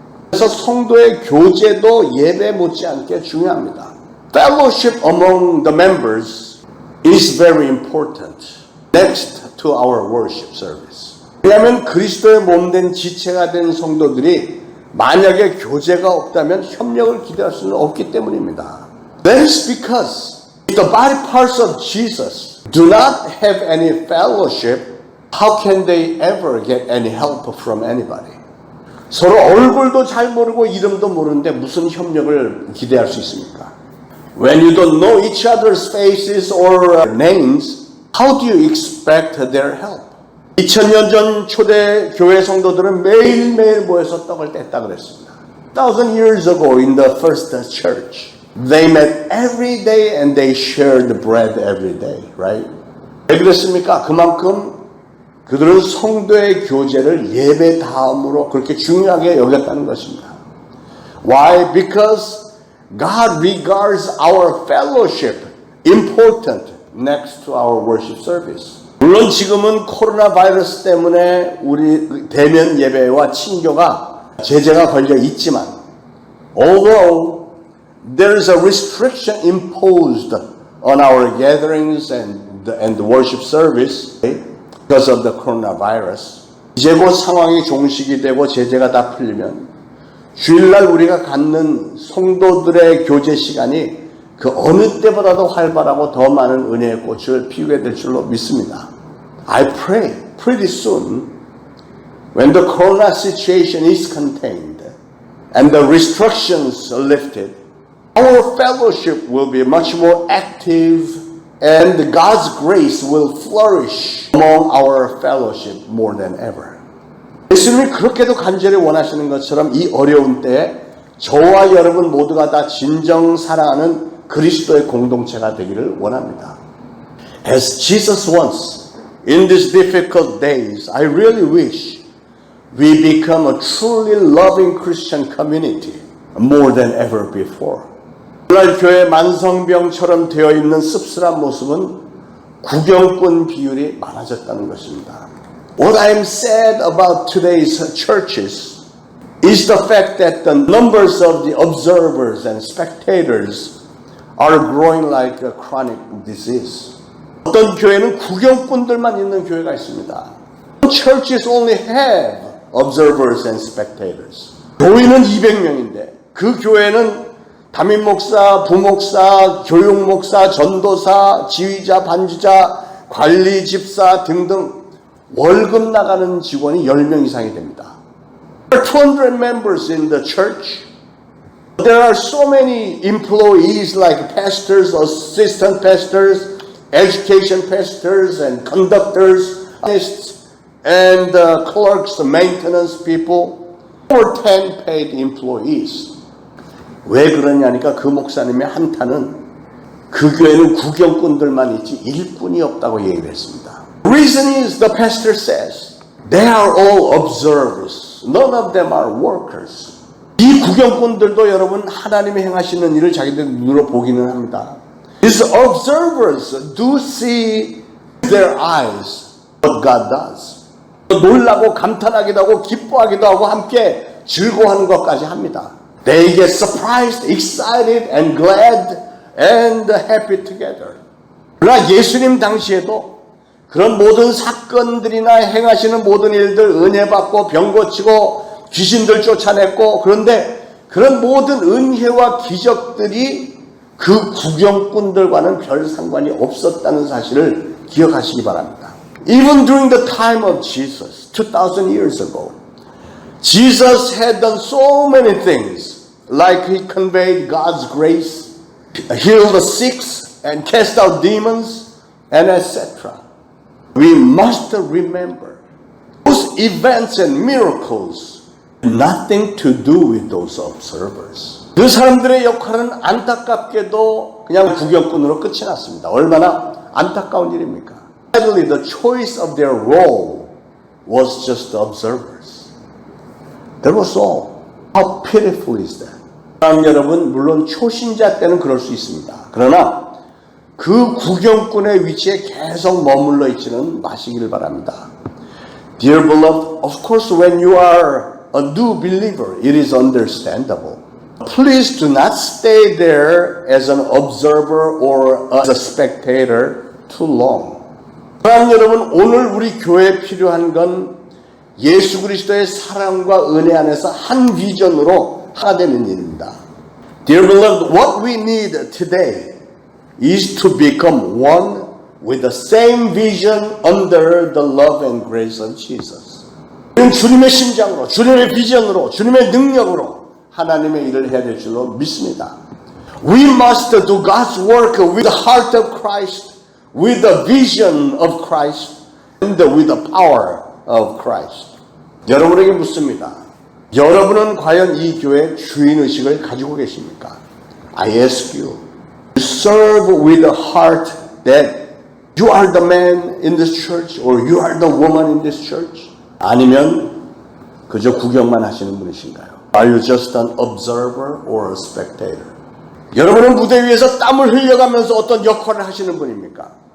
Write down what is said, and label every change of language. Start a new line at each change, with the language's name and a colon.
Korean: 그래서 성도의 교제도 예배 못지않게 중요합니다.
English: Fellowship among the members is very important next to our worship service.
Korean: 왜냐하면 그리스도의 몸된 지체가 된 성도들이 만약에 교제가 없다면 협력을 기대할 수는 없기 때문입니다.
English: That is because if the body parts of Jesus do not have any fellowship, how can they ever get any help from anybody?
Korean: 서로 얼굴도 잘 모르고 이름도 모르는데 무슨 협력을 기대할 수 있습니까?
English: When you don't know each other's faces or names, how do you expect their help?
Korean: 2000년 전 초대 교회 성도들은 매일매일 모여서 떡을 뗐다 그랬습니다.
English: 1000 years ago in the first church, They met every day and they shared bread every day, right?
Korean: 왜 그랬습니까? 그만큼 그들은 성도의 교제를 예배 다음으로 그렇게 중요하게 여겼다는 것입니다.
English: Why? Because God regards our fellowship important next to our worship service.
Korean: 물론 지금은 코로나 바이러스 때문에 우리 대면 예배와 친교가 제재가 걸려 있지만
English: although there is a restriction imposed on our gatherings and the worship service because of the coronavirus.
Korean: 이제 곧 상황이 종식이 되고 제재가 다 풀리면 주일날 우리가 갖는 성도들의 교제 시간이 그 어느 때보다도 활발하고 더 많은 은혜의 꽃을 피우게 될 줄로 믿습니다.
English: I pray pretty soon when the corona situation is contained and the restrictions are lifted, our fellowship will be much more active and God's grace will flourish among our fellowship more than ever.
Korean: 예수님이 그렇게도 간절히 원하시는 것처럼 이 어려운 때에 저와 여러분 모두가 다 진정 사랑하는 그리스도의 공동체가 되기를 원합니다.
English: As Jesus wants, in these difficult days, I really wish we become a truly loving Christian community more than ever before.
Korean: 오늘 교회 만성병처럼 되어 있는 씁쓸한 모습은 구경꾼 비율이 많아졌다는 것입니다.
English: What I'm sad about today's churches is the fact that the numbers of the observers and spectators are growing like a chronic disease.
Korean: 어떤 교회는 구경꾼들만 있는 교회가 있습니다.
English: Churches only have observers and spectators.
Korean: 교인은 200명인데 그 교회는 담임 목사, 부목사, 교육 목사, 전도사, 지휘자, 반주자, 관리 집사 등등 월급 나가는 직원이 10명 이상이 됩니다.
English: There are 200 members in the church. There are so many employees like pastors, assistant pastors, education pastors, and conductors, and clerks, maintenance people, or 10 paid employees.
Korean: 왜 그러냐니까 그 목사님의 한탄은 그 교회는 구경꾼들만 있지 일꾼이 없다고 얘기를 했습니다.
English: The reason is the pastor says they are all observers. None of them are workers.
Korean: 이 구경꾼들도 여러분 하나님이 행하시는 일을 자기들 눈으로 보기는 합니다.
English: These observers do see their eyes what God does.
Korean: 놀라고 감탄하기도 하고 기뻐하기도 하고 함께 즐거워하는 것까지 합니다.
English: They get surprised, excited, and glad, and happy together.
Korean: 그러나 예수님 당시에도 그런 모든 사건들이나 행하시는 모든 일들 은혜 받고 병 고치고 귀신들 쫓아냈고 그런데 그런 모든 은혜와 기적들이 그 구경꾼들과는 별 상관이 없었다는 사실을 기억하시기 바랍니다.
English: Even during the time of Jesus, 2,000 years ago, Jesus had done so many things, like he conveyed God's grace, healed the sick, and cast out demons, and etc. We must remember those events and miracles had nothing to do with those observers.
Korean: 그 사람들의 역할은 안타깝게도 그냥 구경꾼으로 끝이 났습니다. 얼마나 안타까운 일입니까?
English: Sadly, the choice of their role was just the observers. That was all. How pitiful is that?
Korean: 여러분, 물론 초신자 때는 그럴 수 있습니다. 그러나 그 구경꾼의 위치에 계속 머물러 있지는 마시기를 바랍니다.
English: Dear beloved, of course when you are a new believer, it is understandable. Please do not stay there as an observer or as a spectator too long.
Korean: 사랑하는 여러분, 오늘 우리 교회에 필요한 건 예수 그리스도의 사랑과 은혜 안에서 한 비전으로 하나 되는 일입니다.
English: Dear beloved, what we need today is to become one with the same vision under the love and grace of Jesus.
Korean: 우리는 주님의 심장으로, 주님의 비전으로, 주님의 능력으로 하나님의 일을 해야 될 줄로 믿습니다.
English: We must do God's work with the heart of Christ, with the vision of Christ, and with the power of Christ.
Korean: 여러분에게 묻습니다. 여러분은 과연 이 교회의 주인의식을 가지고 계십니까?
English: I ask you to serve with a heart that you are the man in this church or you are the woman in this church?
Korean: 아니면 그저 구경만 하시는 분이신가요?
English: Are you just an observer or a spectator?
Korean: 여러분은 무대 위에서 땀을 흘려가면서 어떤 역할을 하시는 분입니까?